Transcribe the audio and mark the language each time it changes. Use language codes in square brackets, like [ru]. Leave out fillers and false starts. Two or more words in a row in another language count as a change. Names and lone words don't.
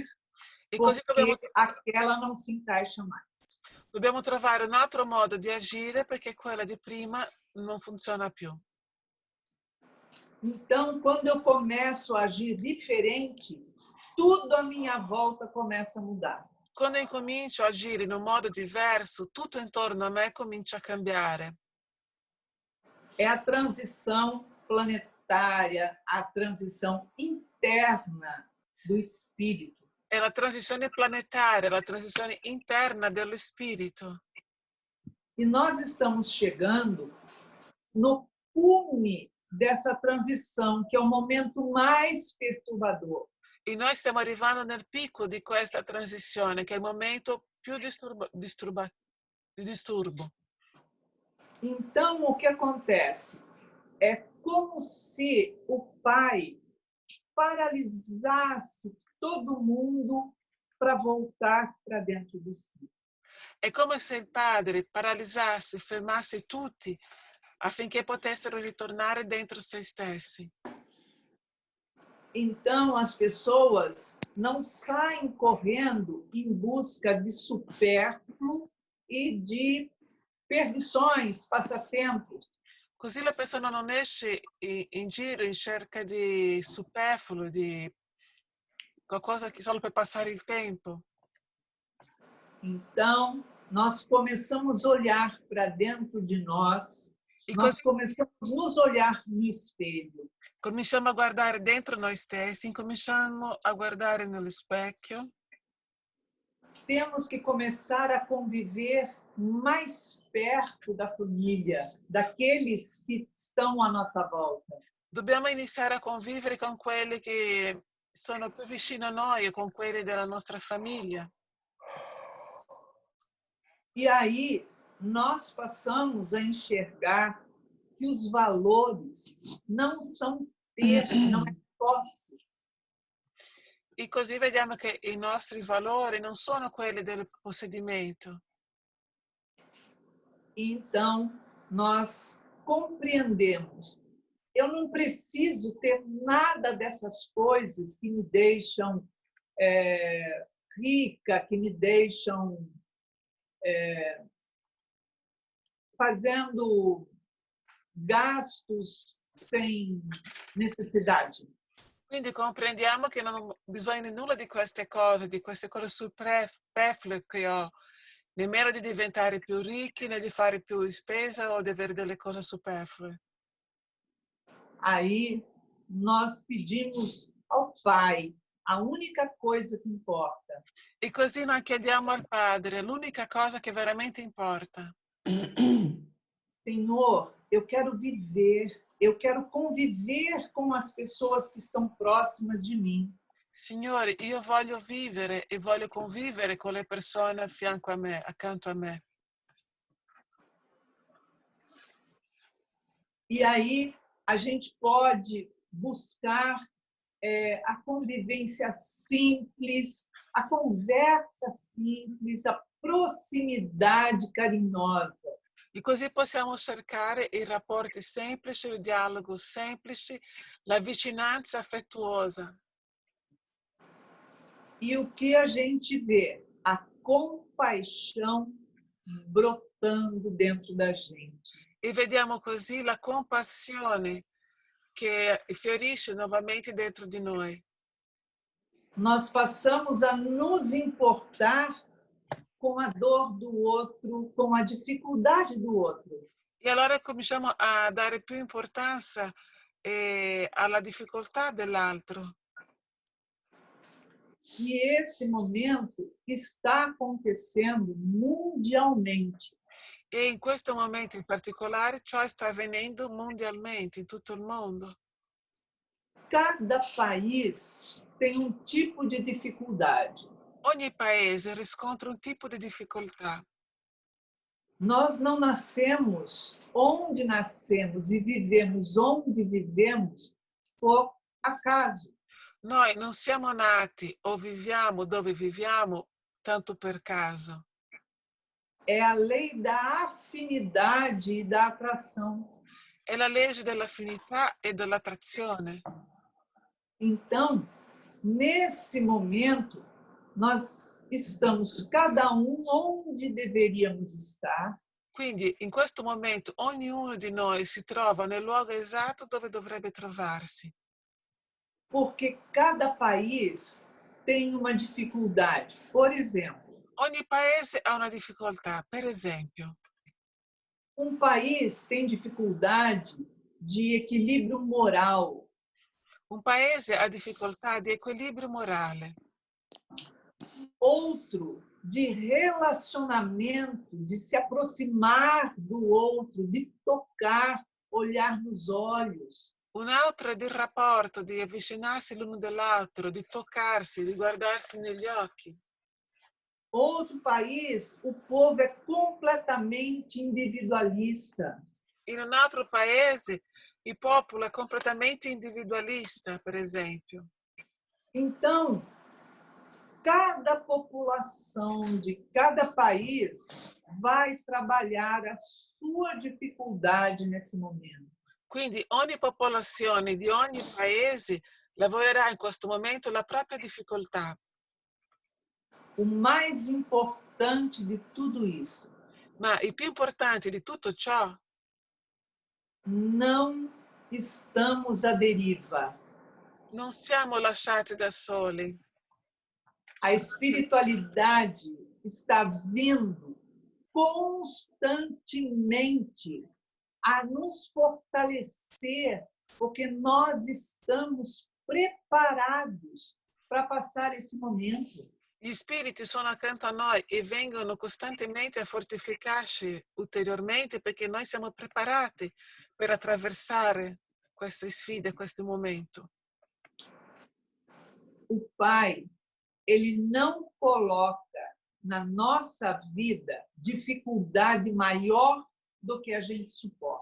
[it] E così [pt] porque aquela não se encaixa mais. [it] dobbiamo trovare un altro modo di agire perché quella di prima non funziona più. [pt] Então, quando eu começo a agir diferente, tudo à minha volta começa a mudar. [it] Quando incomincio a agire in un modo diverso, tutto intorno a me comincia a cambiare. [pt] É a transição planetária, a transição interna do espírito. [it] È la transizione planetaria, la transizione interna dello spirito. [pt] E nós estamos chegando no cume dessa transição, que é o momento mais perturbador. [it] E noi stiamo arrivando nel picco di questa transizione, che è il momento più di disturbo. [pt] Então, o que acontece? É como se o Pai paralisasse todo mundo para voltar para dentro de si. [it] È come se il padre paralizzasse, fermasse tutti affinché potessero ritornare dentro se stessi. [pt] Então, as pessoas não saem correndo em busca de supérfluo e de perdições, passatempos. [it] Così la persona non esce in giro in cerca di superfluo, di qualcosa che solo per passare il tempo. [pt] Então, nós começamos a olhar para dentro de nós, E nós [it] così [pt] começamos a nos olhar no espelho. [it] cominciamo a guardare dentro noi stessi, incominciamo a guardare nello specchio. [pt] Temos que começar a conviver mais perto da família, daqueles que estão à nossa volta. [it] Dobbiamo iniziare a convivere con quelli che sono più vicino a noi e con quelli della nostra famiglia. [pt] E aí nós passamos a enxergar que os valores não são ter, não é posse. [it] E così vediamo che i nostri valori non sono quelli del possedimento. [pt] Então, nós compreendemos. Eu não preciso ter nada dessas coisas que me deixam rica, que me deixam fazendo gastos sem necessidade. [it] Quindi comprendiamo che non ho bisogno di nulla di queste cose superflue che ho, nemmeno di diventare più ricchi, né di fare più spesa o di avere delle cose superflue. [pt] Aí nós pedimos ao Pai a única coisa que importa. [it] E così noi chiediamo al Padre l'unica cosa che veramente importa. [pt] Senhor, eu quero viver, eu quero conviver com as pessoas que estão próximas de mim. [it] Signore, io voglio vivere e voglio convivere con le persone a fianco a me, accanto a me. [pt] E aí a gente pode buscar a convivência simples, a conversa simples, a proximidade carinhosa. [it] E così possiamo cercare i rapporti semplici, il dialogo semplice, la vicinanza affettuosa. [pt] E o que a gente vê? A compaixão brotando dentro da gente. [it] E vediamo così la compassione che fiorisce novamente dentro di noi. [pt] Nós passamos a nos importar com a dor do outro, com a dificuldade do outro. [it] E allora cominciamo a dare più importanza alla difficoltà dell'altro. [pt] E esse momento está acontecendo mundialmente. [it] E in questo momento in particolare ciò sta avvenendo mondialmente, in tutto il mondo. [pt] Cada país tem um tipo de dificuldade. [it] Ogni paese riscontra un tipo di difficoltà. [pt] Nós não nascemos onde nascemos e vivemos onde vivemos por acaso. [it] Noi non siamo nati o viviamo dove viviamo tanto per caso. [pt] É a lei da afinidade e da atração. [it] È la legge dell'affinità e dell'attrazione. [pt] Então, nesse momento, nós estamos cada um onde deveríamos estar. [it] Quindi in questo momento ognuno di noi si trova nel luogo esatto dove dovrebbe trovarsi. [pt] Porque cada país tem uma dificuldade. Por exemplo, [it] Ogni paese ha una difficoltà. Per esempio, [pt] um país tem dificuldade de equilíbrio moral. [it] un paese ha difficoltà di equilibrio morale. [pt] outro, de relacionamento, de se aproximar do outro, de tocar, olhar nos olhos. [it] Un'altra è di rapporto, di avvicinarsi l'uno dell'altro, di toccarsi, di guardarsi negli occhi. [pt] Outro país, o povo é completamente individualista. [it] In un altro paese il popolo è completamente individualista, per esempio. [pt] Então, cada população de cada país vai trabalhar a sua dificuldade nesse momento. [it] Quindi ogni popolazione di ogni paese lavorerà in questo momento la propria difficoltà. [pt] O mais importante de tudo isso, [it] Ma il più importante di tutto ciò, [pt] não estamos à deriva. [it] non siamo lasciati da soli. [pt] A espiritualidade está vindo constantemente a nos fortalecer, porque nós estamos preparados para passar esse momento. [it] Gli spiriti sono accanto a noi e vengono costantemente a fortificarci ulteriormente perché noi siamo preparati per attraversare queste sfide, questo momento. [pt] O Pai, ele não coloca na nossa vida dificuldade maior do que a gente suporta.